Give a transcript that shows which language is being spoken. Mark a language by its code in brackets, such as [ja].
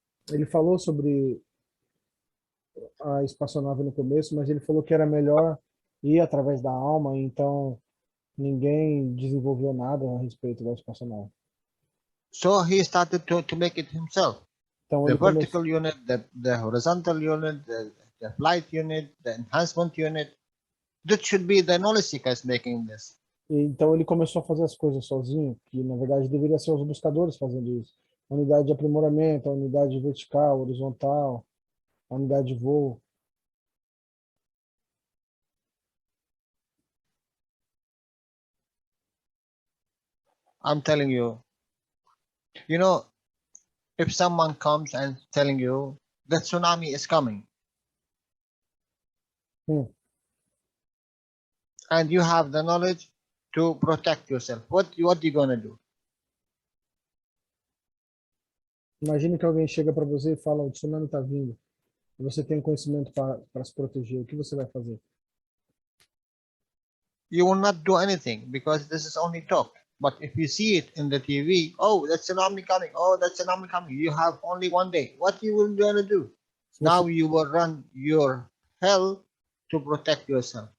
[pt] Ele falou sobre a espaçonave no começo, mas ele falou que era melhor ir através da alma, então ninguém desenvolveu nada a respeito da espaçonave. [en] So he started to make it himself. [pt] Então [en] The [pt] ele começou, [en] vertical unit, the horizontal unit, the flight unit, the enhancement unit. That should be the knowledge seekers making this. [pt] então ele começou a fazer as coisas sozinho, que na verdade deveria ser os buscadores fazendo isso. A unidade de aprimoramento, a unidade vertical, horizontal, a unidade de voo. [en] I'm telling you, you know, if someone comes and telling you that tsunami is coming, and you have the knowledge to protect yourself, what are you gonna do? [pt] Imagine que alguém chega para você e fala, o tsunami está vindo, e você tem conhecimento para se proteger. O que você vai fazer? [en] You will not do anything because this is only talk. But if you see it in the TV, oh, that's tsunami coming. Oh, that's tsunami coming. You have only one day. What you will gonna do? Now you will run your hell to protect yourself.